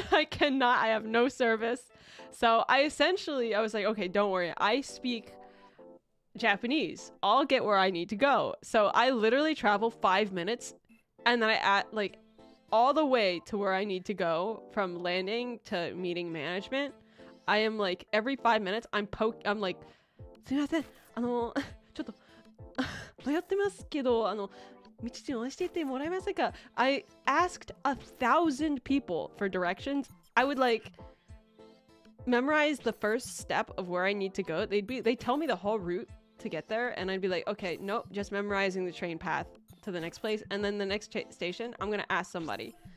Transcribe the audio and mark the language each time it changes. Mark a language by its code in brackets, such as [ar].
[en] I have no service. So I was like, okay, don't worry. I speak Japanese. I'll get where I need to go. So I literally travel 5 minutes, and then all the way to where I need to go, from landing to meeting management. I am like, every 5 minutes I'm like, [ja] すみません、ちょっと迷ってますけど、道を教えてもらえませんか? [en] I asked 1,000 people for directions. I would like memorize the first step of where I need to go. They tell me the whole route to get there, and I'd be like, okay, nope, just memorizing the train path to the next place, and then the next station I'm gonna ask somebody.